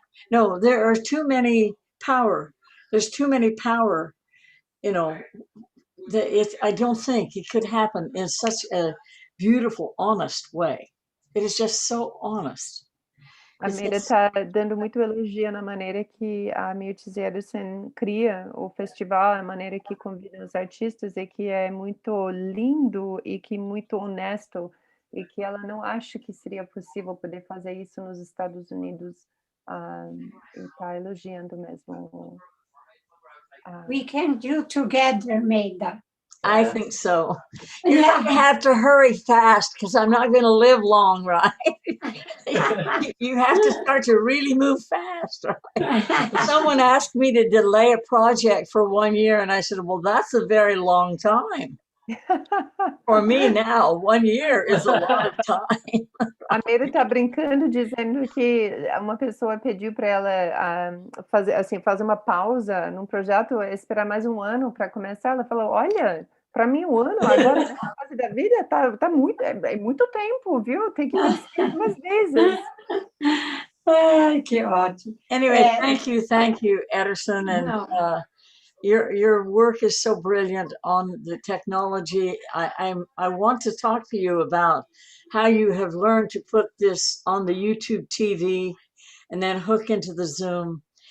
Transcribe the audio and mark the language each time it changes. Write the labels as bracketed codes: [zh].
[en] There are too many power. There's too many power, I don't think it could happen in such a beautiful, honest way. It is just so honest. [pt] A Maida está dando muito elogio na maneira que a Mirtes Ederson cria o festival, a maneira que convida os artistas, e que é muito lindo e que muito honesto, e que ela não acha que seria possível poder fazer isso nos Estados Unidos, e está elogiando mesmo. [en] We can do together, Maida. I think so. You're going to have to hurry fast because I'm not going to live long, right? You have to start to really move fast, right? Someone asked me to delay a project for 1 year, and I said, well, that's a very long time. For me now, 1 year is a lot of time. [pt] A Maida está brincando, dizendo que uma pessoa pediu para ela fazer uma pausa num projeto, esperar mais 1 ano para começar. Ela falou, olha, para mim 1 ano agora nessa fase da vida tá muito, é muito tempo, viu? Tem que pensar 2 vezes. Ai, que ótimo. [en] Anyway, thank you, Ederson, and your work is so brilliant on the technology. I want to talk to you about how you have learned to put this on the YouTube TV and then hook into the Zoom.